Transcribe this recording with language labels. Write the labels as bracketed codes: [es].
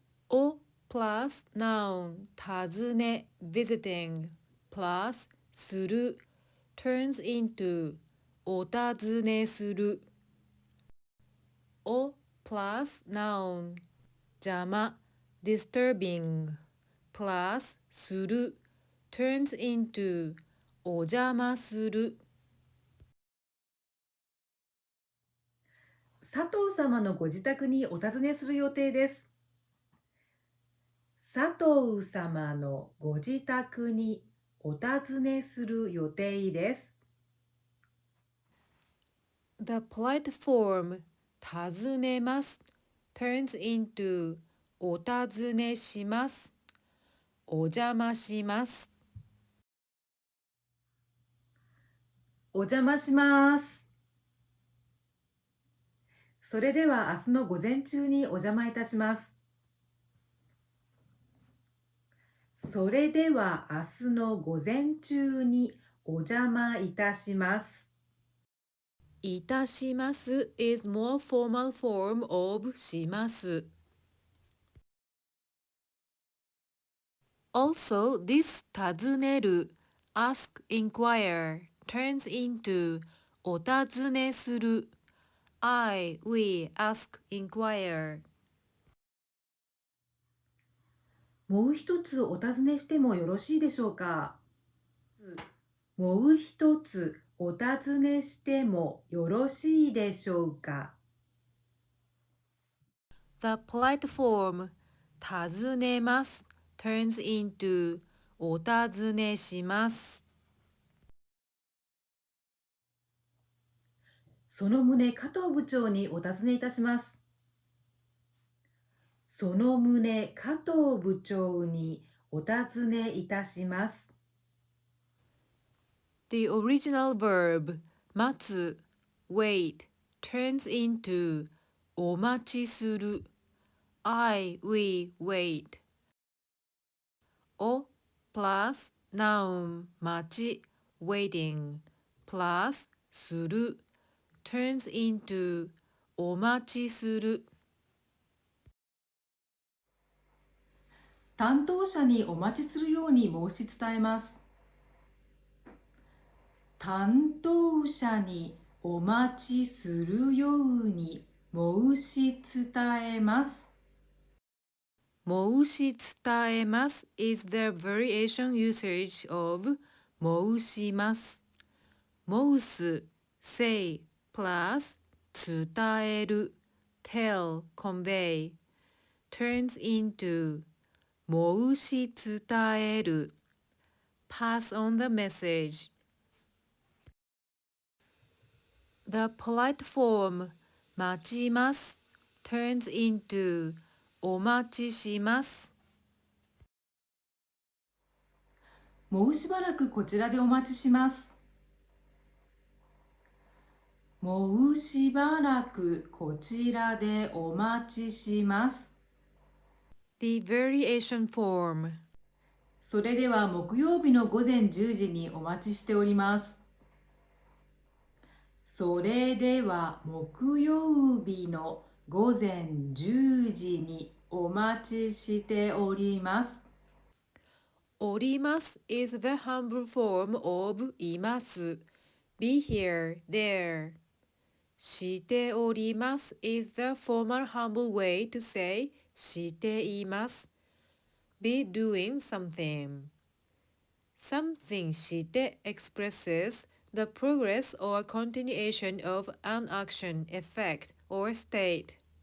[en] O plus noun 尋ね visiting plus する turns into お尋ねする o plus noun 邪魔 disturbing plus する turns into お邪魔する。 [ja] 佐藤様のご自宅にお尋ねする予定です。佐藤様のご自宅にお尋ねする予定です。 [en] The polite form 尋ねます turns into お尋ねします。 [ja] お邪魔します。お邪魔します。それでは明日の午前中にお邪魔いたします。それでは明日の午前中にお邪魔いたします。 [en] いたします is more formal form of します。 Also, this 尋ねる ask, inquire turns into お尋ねする I, we ask, inquire [ja] もう一つお尋ねしてもよろしいでしょうか。もう一つお尋ねしてもよろしいでしょうか。 [en] The polite form 尋ねます turns into お尋ねします。 [ja] その旨、加藤部長にお尋ねいたします。その旨、加藤部長にお尋ねいたします。 [en] The original verb 待つ wait turns into お待ちする I, we wait お plus noun 待ち waiting plus する turns into お待ちする。 [ja] 担当者にお待ちするように申し伝えます。担当者にお待ちするように申し伝えます。 [en] 申し伝えます is the variation usage of 申します。申す say plus 伝える tell convey turns into 申し伝える pass on the message. The polite form 待ちます turns into お待ちします。 [ja] もうしばらくこちらでお待ちします。もうしばらくこちらでお待ちします。 [en] The variation form [ja] それでは木曜日の午前10時にお待ちしております。それでは木曜日の午前10時にお待ちしております。 [en] おります is the humble form of います。 Be here, there. しております is the formal humble way to say しています。 Be doing something. Something して expresses the progress or continuation of an action, effect, or state.